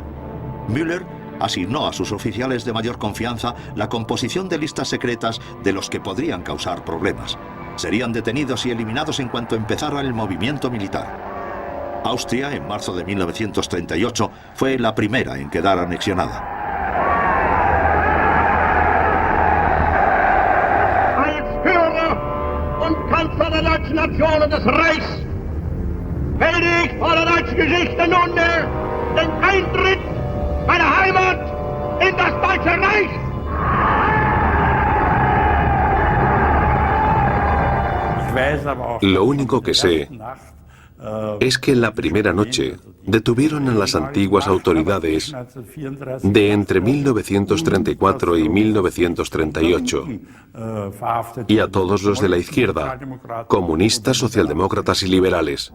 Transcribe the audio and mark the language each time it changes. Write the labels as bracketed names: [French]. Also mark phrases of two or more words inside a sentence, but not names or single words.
[Spanish] Müller asignó a sus oficiales de mayor confianza la composición de listas secretas de los que podrían causar problemas. Serían detenidos y eliminados en cuanto empezara el movimiento militar. Austria, en marzo de 1938, fue la primera en quedar anexionada. [German] Kanzler der deutschen Nation und des Reichs melde ich vor der deutschen Geschichte nunmehr den Eintritt meiner Heimat in das Deutsche Reich. [Spanish] Lo único que sé es que la primera noche detuvieron a las antiguas autoridades de entre 1934 y 1938 y a todos los de la izquierda, comunistas, socialdemócratas y liberales.